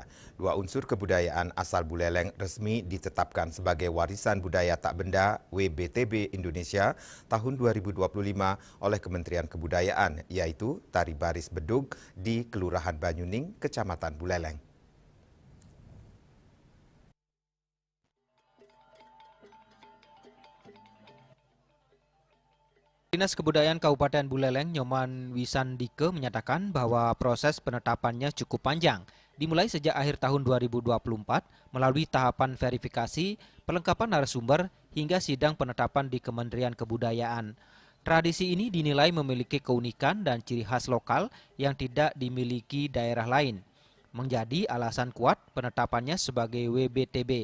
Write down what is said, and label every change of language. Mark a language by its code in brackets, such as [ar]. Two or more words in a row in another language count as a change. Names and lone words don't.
[id] 2 unsur kebudayaan asal Buleleng resmi ditetapkan sebagai warisan budaya tak benda WBTB Indonesia tahun 2025 oleh Kementerian Kebudayaan, yaitu Tari Baris Bedug di Kelurahan Banyuning, Kecamatan Buleleng. Dinas Kebudayaan Kabupaten Buleleng, Nyoman Wisandike, menyatakan bahwa proses penetapannya cukup panjang dimulai sejak akhir tahun 2024 melalui tahapan verifikasi, pelengkapan narasumber, hingga sidang penetapan di Kementerian Kebudayaan. Tradisi ini dinilai memiliki keunikan dan ciri khas lokal yang tidak dimiliki daerah lain, menjadi alasan kuat penetapannya sebagai WBTB.